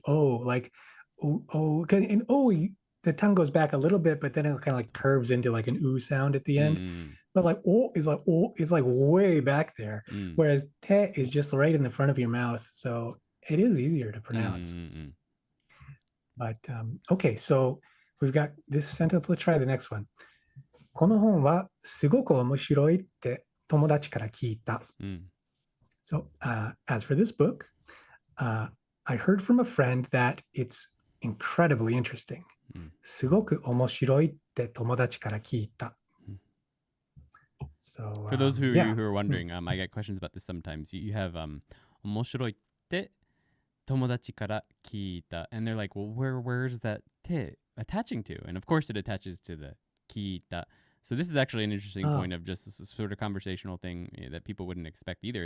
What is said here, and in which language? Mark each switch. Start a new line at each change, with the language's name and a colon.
English: Like and the tongue goes back a little bit, but then it kind of like curves into like an ooh sound at the end. But like is like way back there, whereas te is just right in the front of your mouth, so it is easier to pronounce. But okay, so we've got this sentence. Let's try the next one.
Japanese: この本はすごく面白いって友達から聞いた。
English: So as for this book, I heard from a friend that it's incredibly interesting.
Japanese: すごく面白いって友達から聞いた。
English: So, for those of you who are wondering, I get questions about this sometimes. You have
Japanese: 面白いって友達から聞いた,
English: and they're like, well, where's that te attaching to? And of course, it attaches to the 聞いた. So this is actually an interesting point of just this sort of conversational thing that people wouldn't expect either.